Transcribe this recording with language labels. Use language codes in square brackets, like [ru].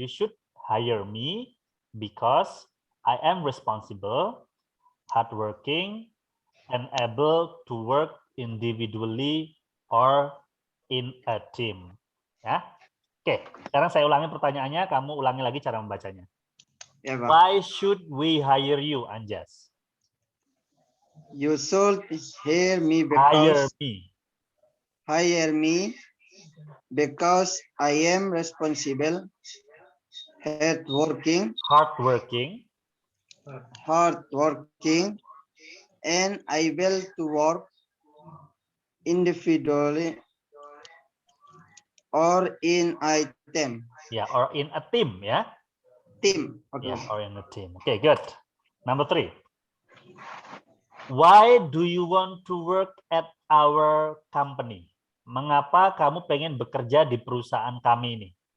[en] You should hire me because I am responsible, hardworking, and able to work individually or in a team. [id] Ya. Oke, sekarang saya ulangi pertanyaannya, kamu ulangi lagi cara membacanya. Ya, Pak. [en] Why should we hire you, Anjas? You should hire me because hire me because I am responsible, hardworking, and able to work individually or in a team. Yeah, or in a team, yeah. Team. Okay. Yeah, or in a team. Okay, good. Number 3. Why do you want to work at our company? [id] Mengapa kamu pengen bekerja di perusahaan kami ini?